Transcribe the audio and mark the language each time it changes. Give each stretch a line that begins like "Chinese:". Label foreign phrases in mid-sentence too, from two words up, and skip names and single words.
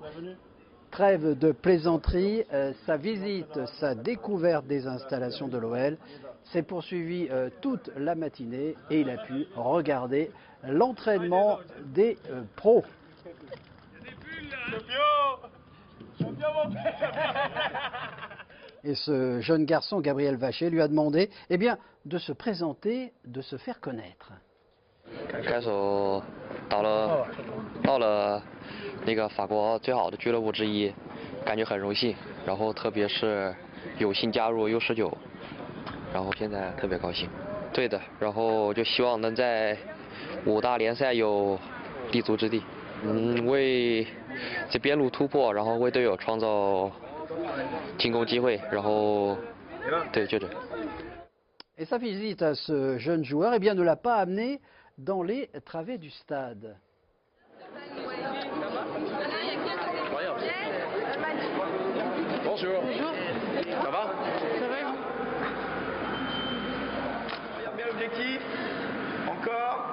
French: Trêve de plaisanterie, sa visite, sa découverte des installations de l'OL s'est poursuivie toute la matinée et il a pu regarder l'entraînement des pros. Et ce jeune garçon, Gabriel Vacher, lui a demandé de se présenter, de se faire connaître.
Chinese: 开手到了那个法国最好的俱乐部之一，感觉很荣幸。然后特别是有幸加入 U19，然后现在特别高兴。对的，然后就希望能在5大联赛有立足之地。为这边路突破，然后为队友创造进攻机会，然后对，就这。
French: Et sa visite à ce jeune joueur ne l'a pas amené dans les travées du stade. Bonjour. Bonjour. Ça va? Ça va. Bien l'objectif. Encore.